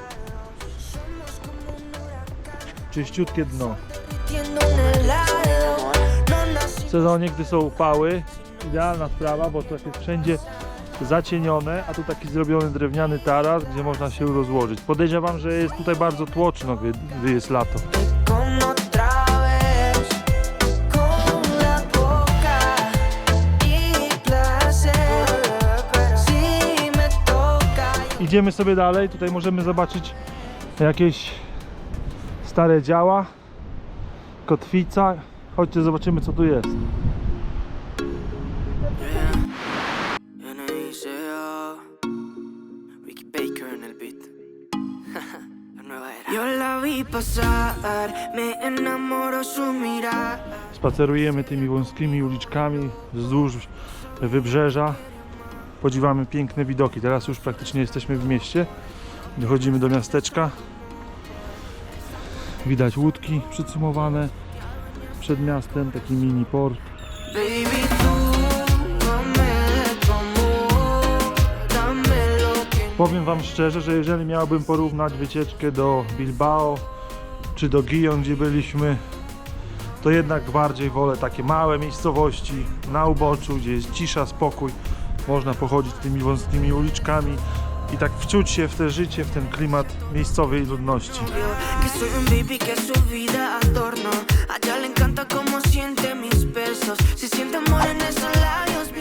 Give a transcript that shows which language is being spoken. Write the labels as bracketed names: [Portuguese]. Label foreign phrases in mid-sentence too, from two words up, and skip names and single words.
[Polish] Czyściutkie dno. W sezonie, gdy są upały, idealna sprawa, bo to jest wszędzie zacienione, a tu taki zrobiony drewniany taras, gdzie można się rozłożyć. Podejrzewam, że jest tutaj bardzo tłoczno, gdy jest lato. [Spanish] Como otra vez. Con la boca y placer. Si me toca. [Polish] Idziemy sobie dalej, tutaj możemy zobaczyć jakieś stare działa, kotwica. Chodźcie, zobaczymy, co tu jest. [Spanish] Ricky Baker en el beat. La nueva era. Yo la vi pasar, me enamoró su mirada. [Polish] Spacerujemy tymi wąskimi uliczkami wzdłuż wybrzeża. Podziwiamy piękne widoki. Teraz już praktycznie jesteśmy w mieście. Dochodzimy do miasteczka. Widać łódki przycumowane przed miastem, taki mini port. [Spanish] Baby, tú no me tu amor, dame lo que. [Polish] Powiem wam szczerze, że jeżeli miałbym porównać wycieczkę do Bilbao czy do Gijón, gdzie byliśmy, to jednak bardziej wolę takie małe miejscowości na uboczu, gdzie jest cisza, spokój. Można pochodzić tymi wąskimi uliczkami i tak wczuć się w to życie, w ten klimat miejscowej ludności. [Spanish] Que soy un baby que su vida adorno. A ella le encanta como siente mis besos. Si siente amor en esos labios.